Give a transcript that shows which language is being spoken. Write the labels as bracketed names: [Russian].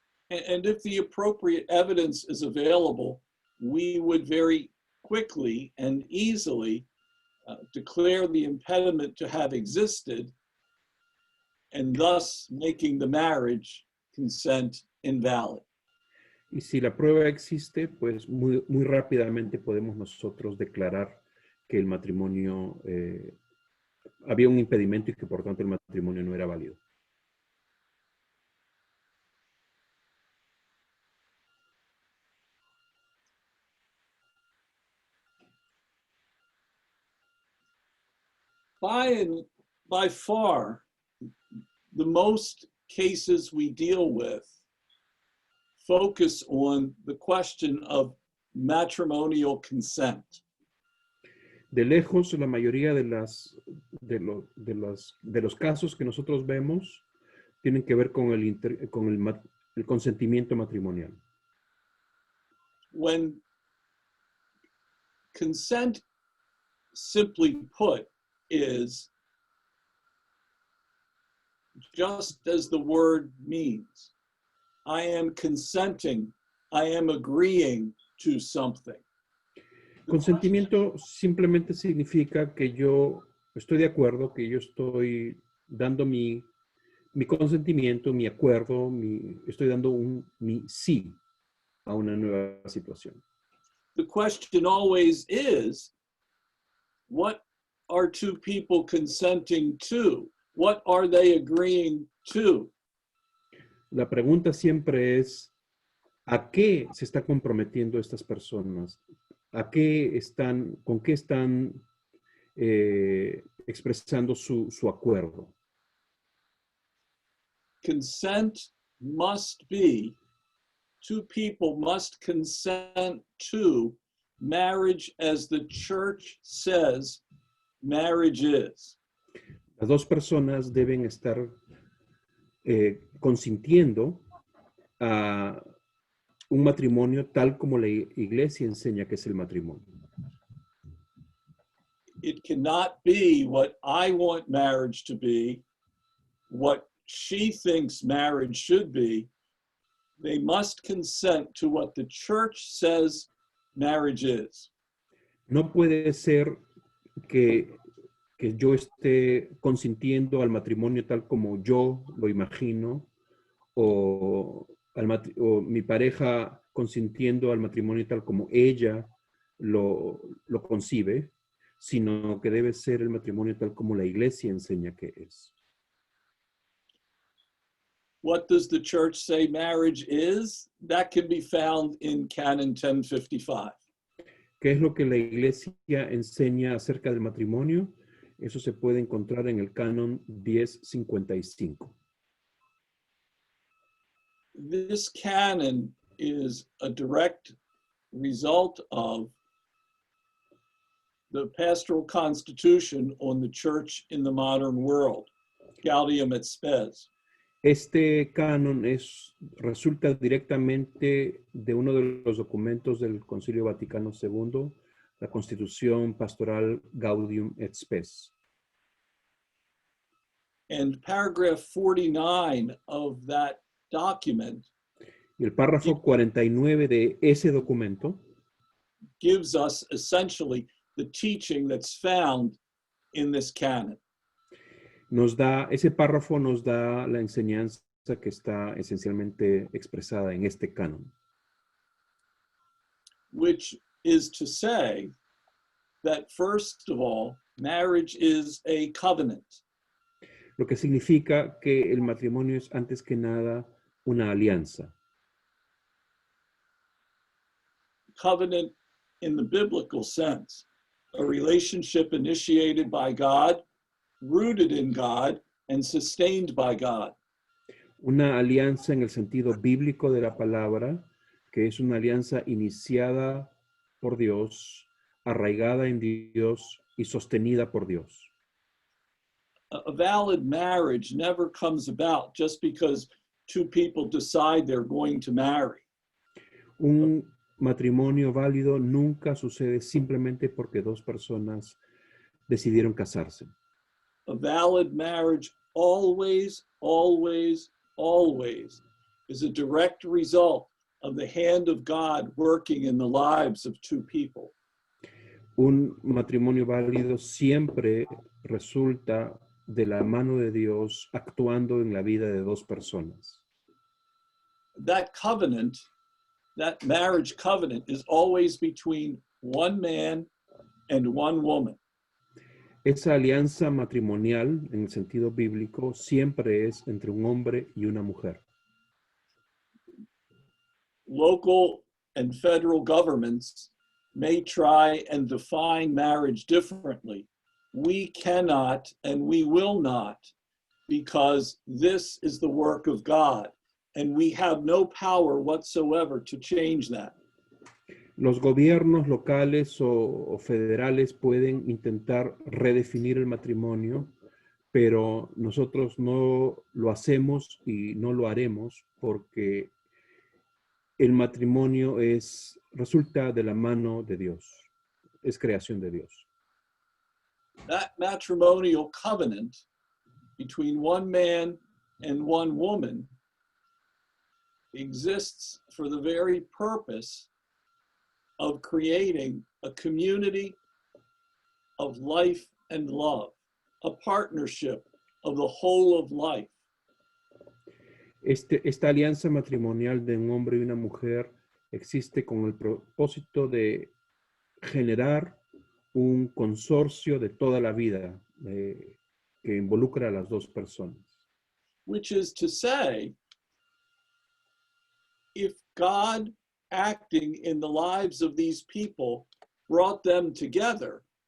[English] And if the appropriate evidence is available, we would very quickly and easily declare the impediment to have existed and thus making the marriage consent invalid. [Spanish] Y si la prueba existe, pues muy rápidamente podemos nosotros declarar que el matrimonio, había un impedimento y que por tanto el matrimonio no era válido. [English] By far, the most cases we deal with focus on the question of matrimonial consent. [Spanish] De lejos, la mayoría de los casos que nosotros vemos tienen que ver con el consentimiento matrimonial. [English] When consent, simply put, is just as the word means. I am consenting, I am agreeing to something. [Spanish] Consentimiento simplemente significa que yo estoy de acuerdo, que yo estoy dando mi consentimiento, mi acuerdo, estoy dando mi sí a una nueva situación. [English] The question always is, what are two people consenting to? What are they agreeing to? [Spanish] La pregunta siempre es, ¿a qué se está comprometiendo estas personas? ¿Con qué están expresando su acuerdo? [English] Consent must be, two people must consent to marriage as the church says marriage is. [Spanish] Las dos personas deben estar consintiendo a un matrimonio tal como la iglesia enseña que es el matrimonio. [English] It cannot be what I want marriage to be, what she thinks marriage should be. They must consent to what the church says marriage is. [Spanish] No puede ser que yo esté consintiendo al matrimonio tal como yo lo imagino o mi pareja consintiendo al matrimonio tal como ella lo concibe, sino que debe ser el matrimonio tal como la iglesia enseña que es. [English] What does the church say marriage is? That can be found in Canon 1055. [Spanish] ¿Qué es lo que la iglesia enseña acerca del matrimonio? Eso se puede encontrar en el canon 1055. [English] This canon is a direct result of the pastoral constitution on the church in the modern world, Gaudium et Spes. [Spanish] Este canon resulta directamente de uno de los documentos del Concilio Vaticano II, la Constitución Pastoral Gaudium et Spes. [English] And paragraph 49 of that document [Spanish] Y el párrafo 49 de ese documento [English] gives us essentially the teaching that's found in this canon. [Spanish] ese párrafo nos da la enseñanza que está esencialmente expresada en este canon. [English] Which is to say that first of all, marriage is a covenant. [Spanish] Lo que significa que el matrimonio es antes que nada una alianza. [English] Covenant in the biblical sense, a relationship initiated by God, rooted in God, and sustained by God. [Spanish] Una alianza en el sentido bíblico de la palabra, que es una alianza iniciada por Dios, arraigada en Dios y sostenida por Dios. [English] A valid marriage never comes about just because two people decide they're going to marry. [Spanish] Un matrimonio válido nunca sucede simplemente porque dos personas decidieron casarse. [English] A valid marriage always, always, always is a direct result of the hand of God working in the lives of two people. [Spanish] Un matrimonio válido siempre resulta de la mano de Dios actuando en la vida de dos personas. [English] That covenant, that marriage covenant, is always between one man and one woman. [Spanish] Esa alianza matrimonial, en el sentido bíblico, siempre es entre un hombre y una mujer. [English] Local and federal governments may try and define marriage differently. We cannot and we will not, because this is the work of God, and we have no power whatsoever to change that. [Spanish] Los gobiernos locales o federales pueden intentar redefinir el matrimonio, pero nosotros no lo hacemos y no lo haremos porque el matrimonio resulta de la mano de Dios, es creación de Dios. [English] That matrimonial covenant between one man and one woman exists for the very purpose of creating a community of life and love, a partnership of the whole of life. [Spanish] Esta alianza matrimonial de un hombre y una mujer existe con el propósito de generar un consorcio de toda la vida que involucra a las dos personas. [English] Which is to say, if God acting in the lives of these people brought them together.